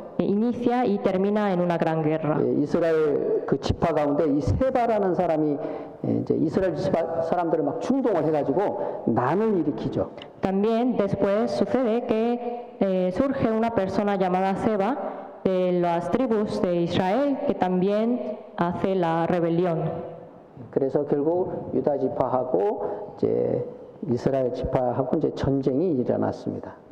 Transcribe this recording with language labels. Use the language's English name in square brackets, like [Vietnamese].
[Spanish] inicia y termina en una gran guerra. [Korean] 예, 이스라엘 그 지파 가운데 이 세바라는 사람이 이제 이스라엘 지파 사람들을 막 충동을 해가지고 난을 일으키죠. [Spanish] También después sucede que surge una persona llamada Seba de las tribus de Israel que también hace la rebelión. [Korean] 그래서 결국 유다 지파하고 이제 이스라엘 지파하고 이제 전쟁이 일어났습니다.